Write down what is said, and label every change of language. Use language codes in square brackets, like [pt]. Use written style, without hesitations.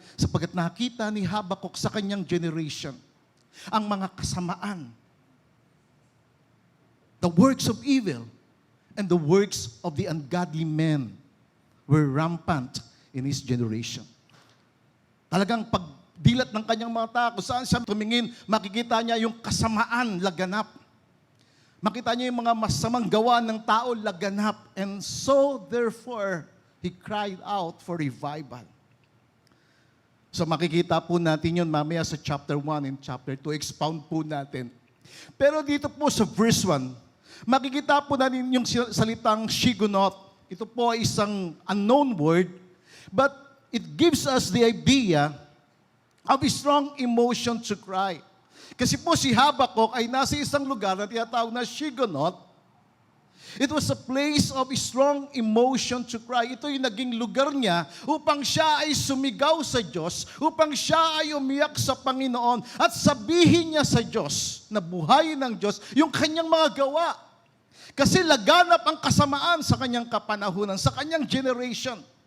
[tl] Sapagkat nakita ni Habakkuk sa kanyang generation ang mga kasamaan, [en] the works of evil, and the works of the ungodly men were rampant in his generation. [tl] Talagang pagdilat ng kanyang mga tao, kung saan siya tumingin, makikita niya yung kasamaan laganap. Makita niya yung mga masamang gawa ng tao laganap. [en] And so, therefore, he cried out for revival. [tl] So makikita po natin yun mamaya sa chapter 1 and chapter 2. Expound po natin. Pero dito po sa verse 1, makikita po natin yung salitang shigunot. Ito po ay isang [en] unknown word, but it gives us the idea of a strong emotion to cry. [tl] Kasi po si Habakkuk ay nasa isang lugar na tinatawag na shigunot. [en] It was a place of strong emotion to cry. [tl] Ito yung naging lugar niya upang siya ay sumigaw sa Diyos, upang siya ay umiyak sa Panginoon at sabihin niya sa Diyos na buhayin ng Diyos yung kanyang mga gawa. Kasi laganap ang kasamaan sa kanyang kapanahunan, sa kanyang generation.